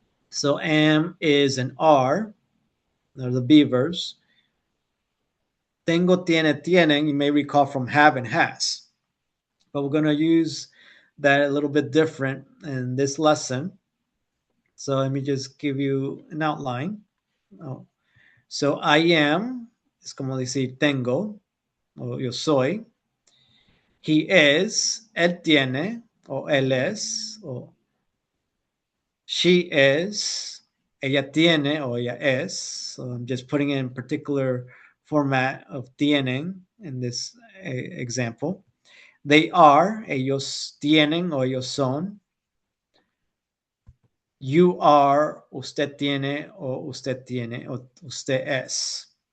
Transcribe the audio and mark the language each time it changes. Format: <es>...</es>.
<en>So am is an are. They're the be verbs.</en> <es>Tengo, tiene, tienen.</es> <en>You may recall from have and has. But we're going to use that a little bit different in this lesson. So let me just give you an outline. Oh. So I am,</en> <es>es como decir tengo, o yo soy.</es> <en>He is,</en> <es>él tiene, o él es, o</es> <en>she is,</en> <es>ella tiene, o ella es.</es> <en>So I'm just putting in particular format of tienen in this example. They are,</en> <es>ellos tienen, o ellos son.</es> <en>You are,</en> <es>usted tiene, o usted es.</es>